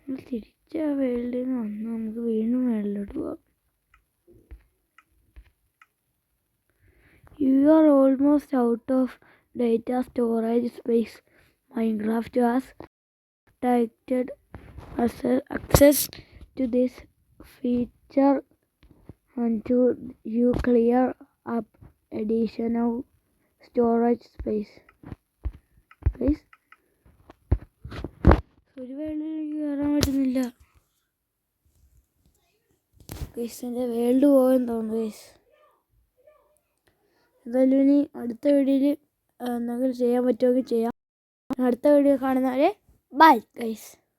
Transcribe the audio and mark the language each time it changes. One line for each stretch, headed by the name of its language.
Malayalam: തിരിച്ച വേൾഡിൽ നിന്ന് വന്ന് നമുക്ക് വീണ്ടും മേളിലോട്ട് പോവാം.
English: You are almost out of data storage space. Minecraft has protected access to this feature until you clear up additional storage space.
Malayalam: Guys, ഒരു വേൾഡിലേക്ക് കയറാൻ പറ്റുന്നില്ല. ഗൈസ്, എൻ്റെ വേൾഡ് പോകാൻ തോന്നുന്നു ഗൈസ്. എന്തായാലും ഇനി അടുത്ത വീഡിയോയിൽ എന്തെങ്കിലും ചെയ്യാൻ പറ്റുമെങ്കിൽ ചെയ്യാം. അടുത്ത വീഡിയോ കാണുന്നവരെ ബൈ ഗൈസ്.